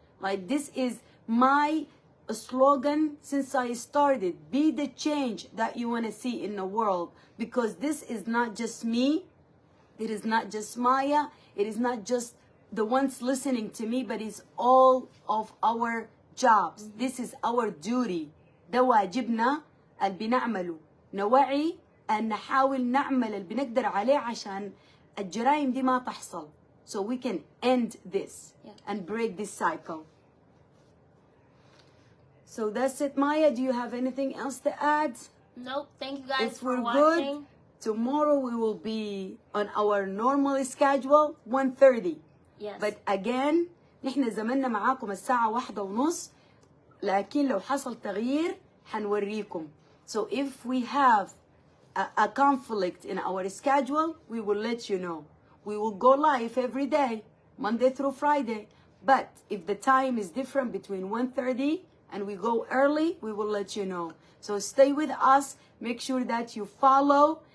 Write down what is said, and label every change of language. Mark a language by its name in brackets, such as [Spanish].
[English] Like, this is my slogan since I started. Be the change that you want to see in the world, because this is not just me. It is not just Maya. It is not just the ones listening to me, but it's all of our jobs. This is our duty. [Arabic] ده واجبنا اللي بنعمله. نوعي أن نحاول نعمل اللي بنقدر عليه عشان الجرائم دي ما تحصل. [English] So we can end this and break this cycle. So that's it, Maya. Do you have anything else to add? Nope. Thank you guys If for we're watching. good, tomorrow we will be on our normal schedule, 1:30. Yes. But again, [Arabic] نحن زماننا معاكم الساعة 1:30. لكن لو حصل تغيير حنوريكم. [English] So if we have a conflict in our schedule, we will let you know. We will go live every day, Monday through Friday. But if the time is different between 1:30 and we go early, we will let you know. So stay with us. Make sure that you follow.